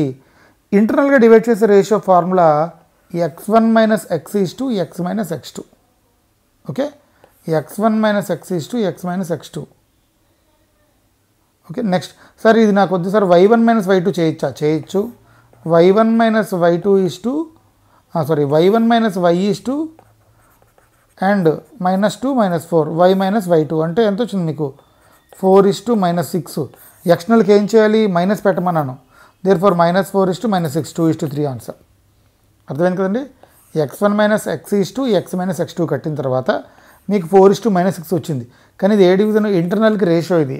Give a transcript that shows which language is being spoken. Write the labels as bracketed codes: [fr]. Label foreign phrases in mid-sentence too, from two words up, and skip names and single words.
[te] ఇంటర్నల్గా డివైడ్ చేసే [en] ratio formula [te] x1 - x = x - x2. ఓకే, x1 - x = x - x2. [en] okay, next, [te] సార్ ఇది నాకు వద్దు సార్, y1 - y2 చేయొచ్చా? చేయొచ్చు. y1 - y2 y1 - y అండ్ -2 - 4 y - y2 అంటే ఎంత వచ్చింది మీకు? 4 - -6. ఎక్స్టర్నల్కి ఏం చేయాలి? మైనస్ పెట్టమన్నాను. [en] therefore -4 - -6 2 3 ఆన్సర్. [te] అర్థమైంది కదండి. x1 [en] minus x is to x minus [te] x2 కట్టిన తర్వాత మీకు 4:-6 వచ్చింది. కానీ ఇది ఏ డివిజన్ [en] internalki ratio [te] ఇది.